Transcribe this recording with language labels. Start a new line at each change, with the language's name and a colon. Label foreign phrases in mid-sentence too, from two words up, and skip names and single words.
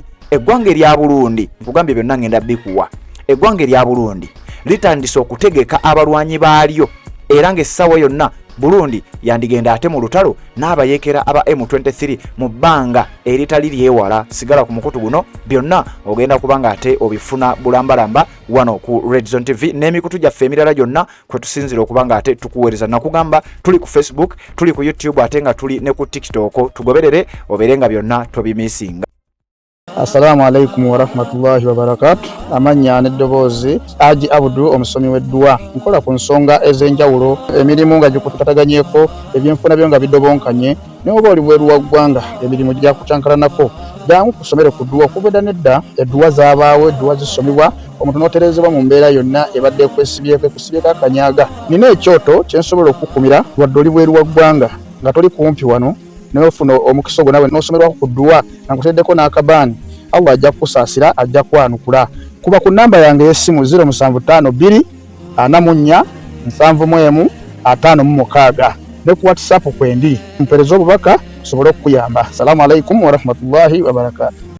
Ganda: Eggwanga erya Burundi, nkugambye byonna ngenda bikuwa, eggwanga erya Burundi litandise okutegeka abalwanyi baalyo era ng'essaawa yonna Burundi yandigenda ate mu lutalo n'abayekera aba M23 mu bbanga eritali lyewala. Sigala ku mukutu guno byonna ogenda kubanga ate obifuna bulambalamba wano ku Redison TV n'emikutu gyaffe emirala gyonna kwe tusinzira okubanga ate tukuweereza. Nakugamba tuli ku Facebook, tuli ku YouTube ate nga tuli ne ku TikTok. Tugoberere obeere nga byonna tobimisinga.
Arabic: السلام عليكم ورحمة الله وبركاته.
Ganda: Amanya n'eddoboozi Haji Abdul omusomi w'eddua. Nkola ku nsonga ez'enjawulo, emirimu nga gikutukataganyeeko, ebyenfuna byo nga bidobonkanye, ne oba oli bweru wa ggwanga emirimu gya kucankalanako. Jangu kusomere ku ddua. Okuva nedda eddua zaabaawo, eddua zisomibwa, omuntu n'otereezebwa mu mbeera yonna ebadde ekusibyeko akanyaga. Nina ekyoto kye nsobola okukumira wadde oli bweru wa ggwanga nga toli kumpi wano n'ofuna omukisa ogwo nawe n'osomerwako ku ddua nga nkuteddeko n'akabaani. Allah ajja kusaasira, ajja kwanukula. Kuba ku namba yange y'essimu 0752 44 71 56 ne ku WhatsApp kwendi mpereza obubaka sobole okuyamba.
Arabic: السلام عليكم ورحمة الله وبركاته.